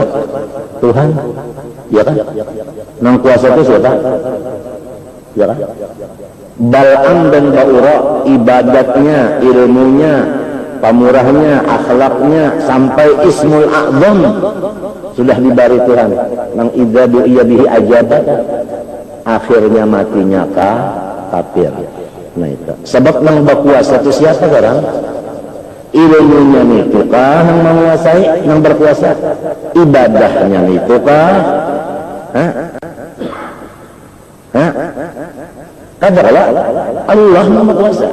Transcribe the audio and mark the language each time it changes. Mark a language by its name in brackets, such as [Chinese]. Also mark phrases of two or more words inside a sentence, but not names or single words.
[Banjar] Tuhan, ya kan? Nang kuasa itu siapa? Ya kan? Bal'am dan Ba'ura ibadatnya, ilmunya, pamurahnya, akhlaknya sampai [Arabic] اسم الأعظم [Banjar] sudah dibari Tuhan. [Arabic] Nang إذا دعي به أجاب. [Banjar] Akhirnya matinya kafir. Nah itu. Sebab nang berkuasa itu siapa sekarang? Ilmunya itu kah nang menguasai, nang berkuasa? Ibadahnya itu kah? Kadalah Allah yang berkuasa.